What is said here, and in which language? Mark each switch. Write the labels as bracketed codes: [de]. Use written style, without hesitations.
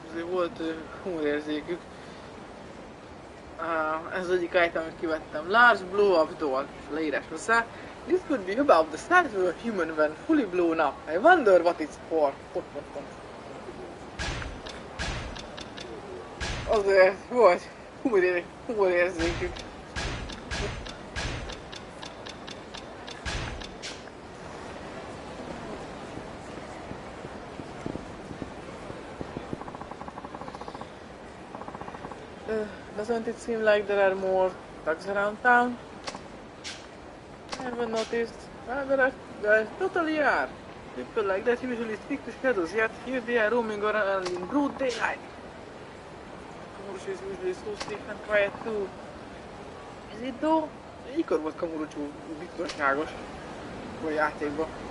[hu] Volt humorérzékük. Ez az egyik item, amit kivettem. [en] Large blow-up door. [hu] Leírás hozzá. [en] This could be about the size of a human when fully blown up. I wonder what it's for. [hu] azért volt humorérzékük. [en] Doesn't it seem like there are more thugs around town? I haven't noticed. Well, there totally are. People like that usually stick to shadows, yet here they are roaming around in broad daylight. Kamurocho is usually so safe and quiet too. Is it though? [hu] Mikor volt Kamurocho biztonságos a játékban?